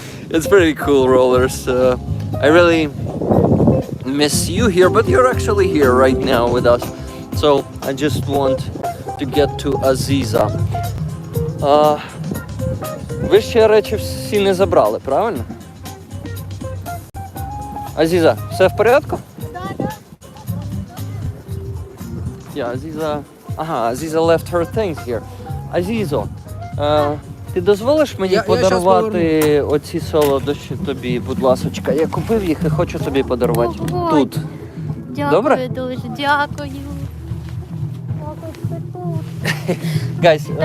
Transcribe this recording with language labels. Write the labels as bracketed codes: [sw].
[en] It's pretty cool, rollers. I really miss you here, but you're actually here right now with us. So I just want to get to Aziza. [uk] Ви ще речі всі не забрали, правильно? Азіза, все в порядку? [en] Yeah, Aziza. Ага, Aziza left her things here. [uk] Азізо, ти дозволиш мені подарувати оці солодощі тобі, будь ласочка? Я купив їх і хочу тобі подарувати тут. Дякую Добре? дуже, дякую. [en] Guys,